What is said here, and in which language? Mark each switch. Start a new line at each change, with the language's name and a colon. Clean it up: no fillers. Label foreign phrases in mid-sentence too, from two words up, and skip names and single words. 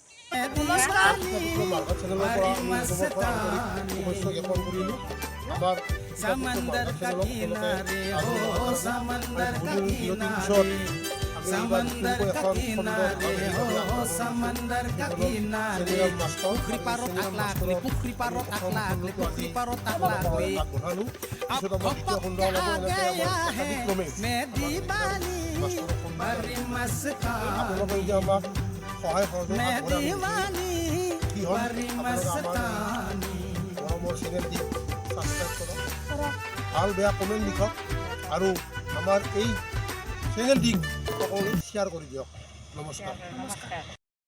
Assamese: নমস্কাৰ মাৰ্ঘাট চেনেলৰ পৰা আমি অনুভৱ কৰা আন্তৰিক শুভেচ্ছা জ্ঞাপন কৰিলোঁ আমাৰ
Hindi: समंदर का किनारे हो समंदर का किनारे समंदर का किनारे हो समंदर का किनारे
Assamese: পুখুৰী পাৰত আকলাকলি পুখুৰী পাৰত আকলাকলি পুখুৰী পাৰত আকলাকলি
Hindi: अब वक्त आ गया है मैं दीवानी बड़ी मस्तानी मैं दीवानी बड़ी मस्तानी
Assamese: ভাল বেয়া কমেণ্ট লিখক আৰু আমাৰ এই চেনেলটিক সকলোৱে শ্বেয়াৰ কৰি দিয়ক নমস্কাৰ